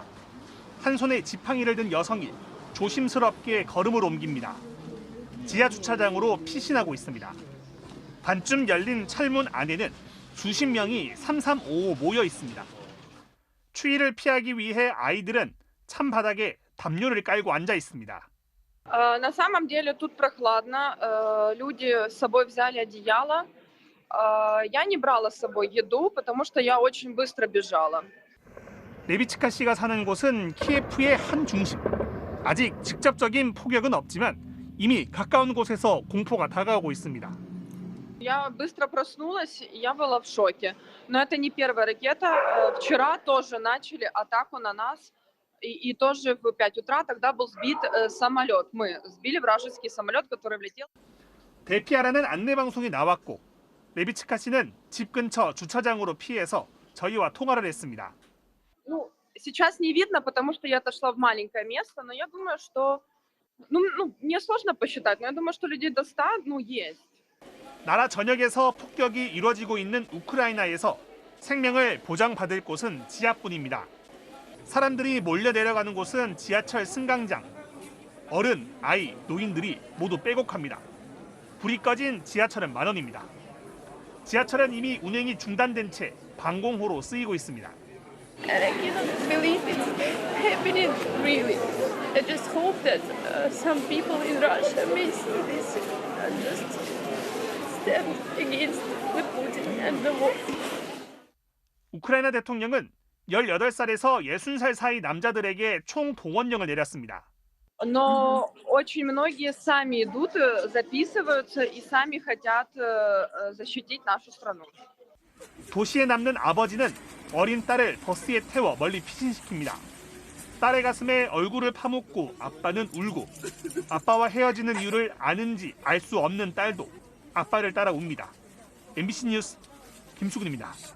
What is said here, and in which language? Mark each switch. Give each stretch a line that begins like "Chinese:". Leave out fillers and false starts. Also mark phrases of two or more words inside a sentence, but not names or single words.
Korean: 한 손에 지팡이를 든 여성이 조심스럽게 걸음을 옮깁니다. 지하 주차장으로 피신하고 있습니다. 반쯤 열린 철문 안에는 수십 명이 삼삼오오 모여 있습니다. 추위를 피하기 위해 아이들은 찬바닥에 담요를 깔고 앉아 있습니다.
Russian: На самом деле тут прохладно. Люди с собой взяли одеяло. Я не брала с собой еду, потому что я очень быстро бежала.
Korean: 레비츠카 씨가 사는 곳은 키예프의 한 중심. 아직 직접적인 폭격은 없지만 이미 가까운 곳에서 공포가 다가오고 있습니다.
Russian: Я быстро проснулась, и я была в шоке. Но это не первая ракета. Вчера тоже начали атаку на нас. И тоже в 5 утра тогда был сбит самолет. Мы сбили вражеский самолет, который влетел.
Korean: 대피하라는 안내방송이 나왔고 레비츠카 씨는 집 근처 주차장으로 피해서 저희와 통화를 했습니다.
Russian: Ну, сейчас не видно, потому что я отошла в маленькое место, но я думаю, что... Ну, мне сложно посчитать, но я думаю, что людей до 100, есть.
Korean: 나라 전역에서 폭격이 이루어지고 있는 우크라이나에서 생명을 보장받을 곳은 지하뿐입니다. 사람들이 몰려 내려가는 곳은 지하철 승강장. 어른, 아이, 노인들이 모두 빼곡합니다. 불이 꺼진 지하철은 만원입니다. 지하철은 이미 운행이 중단된 채 방공호로 쓰이고 있습니다.
English: And I cannot believe it's happening really. I just hope that some people in Russia may see this and just stand against the Putin and the war.
Korean: 우크라이나 대통령은 18살에서 60살 사이 남자들에게 총 동원령을 내렸습니다.
Russian: Но очень многие сами идут, записываются и сами хотят защитить нашу страну.
Korean: 도시에 남는 아버지는 어린 딸을 버스에 태워 멀리 피신시킵니다. 딸의 가슴에 얼굴을 파묻고 아빠는 울고 아빠와 헤어지는 이유를 아는지 알 수 없는 딸도 아빠를 따라 웁니다. MBC 뉴스 김수근입니다.